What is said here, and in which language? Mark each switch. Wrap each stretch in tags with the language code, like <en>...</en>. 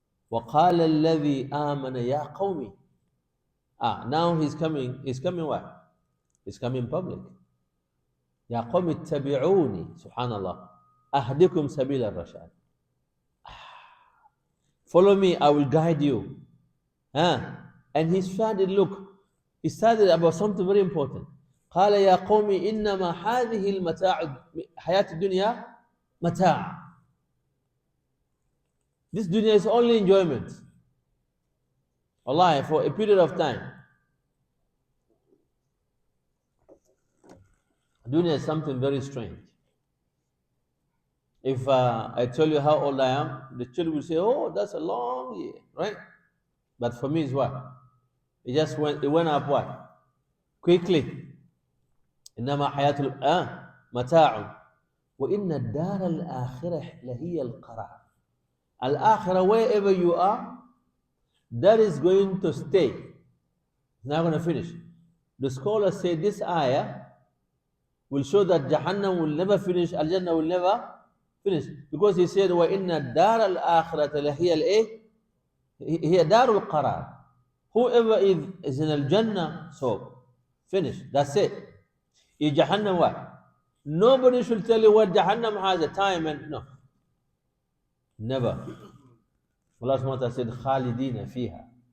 <ar>وَقَالَ الَّذِي آمَنَ يَا قَوْمِ.</ar> <en>Now he's coming what? He's coming public.</en> <ar>يَا قَوْمِ اتَّبِعُونِ. Subhanallah. أَهْدِكُمْ سَبِيلَ الرَّشَادِ.</ar> <en>Follow me, I will guide you. And he started about something very important.</en> <ar>قال يا قوم إنما هذه المتاع حياة الدنيا متاع.</ar> <en>This dunya is only enjoyment. Allah, for a period of time. Dunya is something very strange. If I tell you how old I am, the children will say, oh, that's a long year, right? But for me, it's what? It went up what? Quickly.</en> <ar>إنما حياة متاع وَإِنَّ الدَّارَ الْآخِرَةِ لَهِيَ الْقَرَارِ.</ar> <en>Al-Akhirah, wherever you are, that is going to stay. Now I'm going to finish. The scholars say this ayah will show that Jahannam will never finish, Al-Jannah will never finish. Because he said,</en> <ar>وَإِنَّ الدَّارَ الْآخِرَةَ لَهِيَ الْإِيه هي دار القرار.</ar> <en>Whoever is in Al-Jannah, so finish. That's it. In Jahannam, what? Nobody should tell you what Jahannam has a time and no. Never. Allah subhanahu wa ta'ala said,</en> <ar>خالدين فيها.</ar>